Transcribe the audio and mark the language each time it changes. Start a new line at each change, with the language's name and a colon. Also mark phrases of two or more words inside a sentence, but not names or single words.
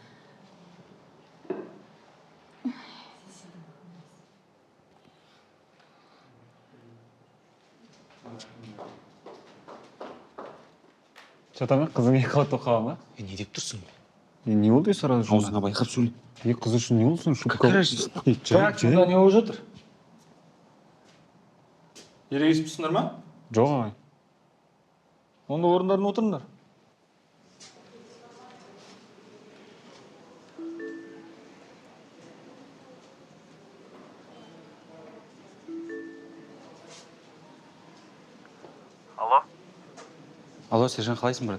Kazakh: Жата ма? Қызың 2 қабатта оқыға ма? Не деп тұрсың? Не болды
Russian: сразу же?
Kazakh: Аузыңа байқап сөйле. Қыз үшін не болсын?
Russian: Какая разница?
Kazakh: Так, сонда не болып жатыр? Ерегеспісіңдер ма? Жоқ ағай. Онда орындарына отырыңдар. Алло, Сержан, қалайсың, брат?